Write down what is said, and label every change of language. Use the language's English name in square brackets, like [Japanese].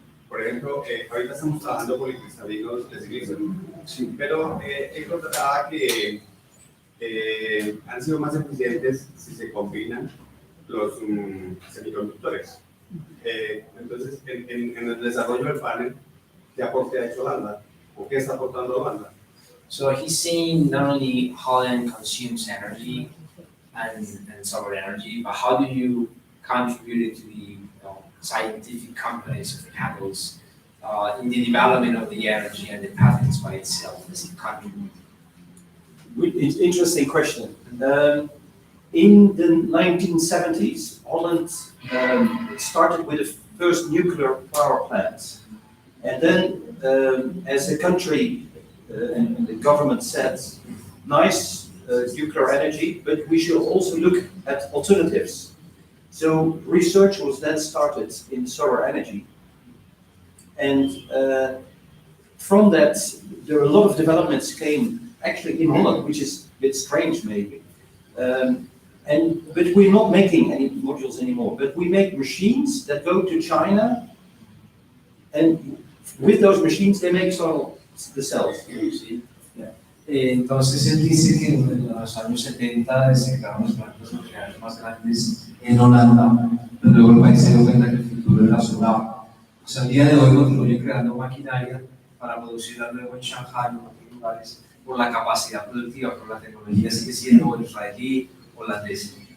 [Spanish] Por ejemplo, ahorita estamos trabajando con cristalinos de silicio, pero encontraba que han sido más eficientes si se combinan los semiconductores. Entonces, en el desarrollo del panel, ¿qué aporte ha hecho Holanda? ¿O qué está aportando Holanda? [English] So he's saying not only Holland consumes energy and solar energy, but how do you contribute to the scientific companies of panels in the development of the energy and the patents by itself as a contribute? It's an interesting question. In the 1970s, Holland started with the first nuclear power plants. And then, as a country, and the government said, nice nuclear energy, but we should also look at alternatives. So research was then started in solar energy. And from that, there are a lot of developments came actually in Holland, which is a bit strange maybe. But we're not making any modules anymore, but we make machines that go to China, and with those machines they make the cells. [Spanish] Entonces él dice que en los años 70 se crearon las plantas nucleares más grandes en Holanda, pero luego el país se dio cuenta que el futuro era solar. O sea, al día de hoy continúan creando maquinaria para producirla luego en Shanghai o en otros lugares por la capacidad productiva, pero la tecnología sigue siendo israelí, holandesa.